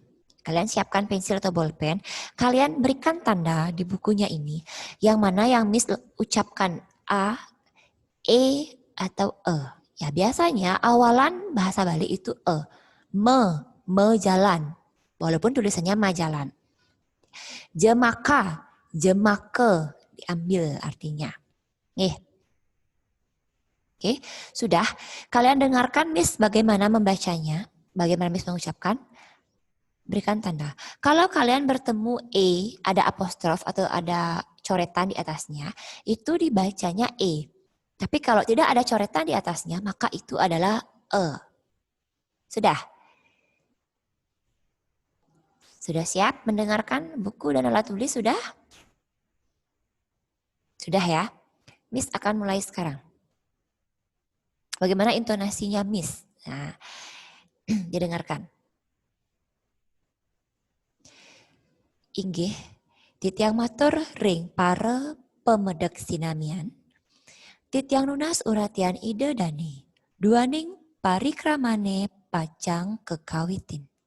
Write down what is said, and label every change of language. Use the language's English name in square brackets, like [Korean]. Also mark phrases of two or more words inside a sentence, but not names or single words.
[Indonesian] Kalian siapkan pensil atau bolpen. Kalian berikan tanda di bukunya ini. Yang mana yang Miss ucapkan A, E, atau E. Ya, biasanya awalan bahasa Bali itu E. [Balinese] Me jalan. [Indonesian] Walaupun tulisannya majalan. Jemaka, jemake diambil artinya. Oke, sudah. Kalian dengarkan Miss bagaimana membacanya, bagaimana Miss mengucapkan. Berikan tanda. Kalau kalian bertemu E, ada apostrof atau ada coretan di atasnya, itu dibacanya E. Tapi kalau tidak ada coretan di atasnya, maka itu adalah E. Sudah? Sudah siap mendengarkan buku dan alat tulis? Sudah? Sudah ya? Miss akan mulai sekarang. Bagaimana intonasinya Miss? Nah, didengarkan. [Balinese] Inggih, titiang matur ring para pemedek sinamian. Titiang nunas uratian ide dani. Duaning parikramane pacang kekawitin.